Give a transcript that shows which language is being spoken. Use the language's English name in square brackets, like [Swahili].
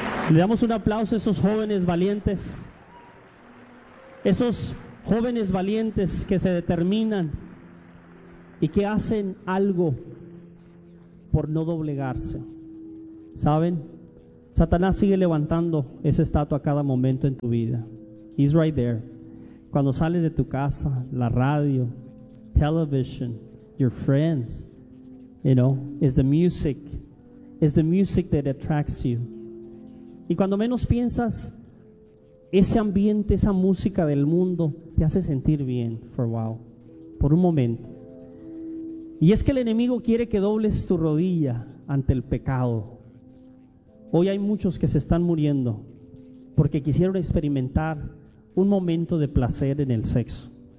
[Spanish] Le damos un aplauso a esos jóvenes valientes. Esos Jóvenes valientes que se determinan y que hacen algo por no doblegarse. ¿Saben? Satanás sigue levantando esa estatua a cada momento en tu vida. [English] He's right there. [Spanish] Cuando sales de tu casa, la radio, [English] television, your friends, you know, is the music that attracts you. [Spanish] Y cuando menos piensas, ese ambiente, esa música del mundo te hace sentir bien [English] for a while, [Spanish] por un momento. Y es que el enemigo quiere que dobles tu rodilla ante el pecado. Hoy hay muchos que se están muriendo porque quisieron experimentar un momento de placer en el sexo.